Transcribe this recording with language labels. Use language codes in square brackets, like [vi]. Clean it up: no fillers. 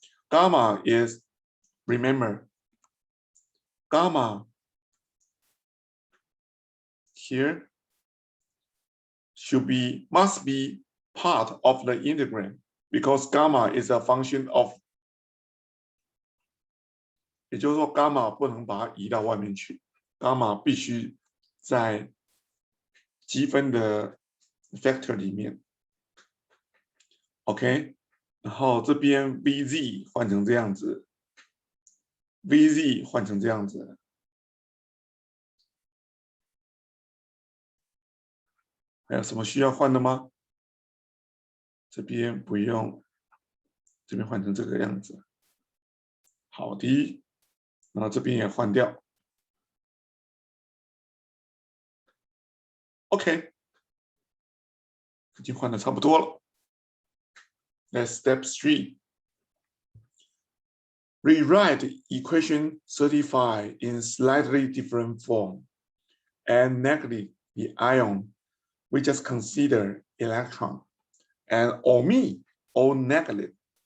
[en] Gamma is, remember, gamma here must be part of the integral because gamma is a function of. [zh] 也就是说，伽马不能把它移到外面去，伽马必须在积分的 factor 里面 ，OK。然后这边 VZ 换成这样子 ，VZ 换成这样子。还有什么需要换的吗？这边不用，这边换成这个样子。好的。然后这边也换掉 ，OK， 已经换的差不多了。 [en] That's step 3. Rewrite equation 35 in slightly different form and neglect the ion. We just consider electron and omit or neglect.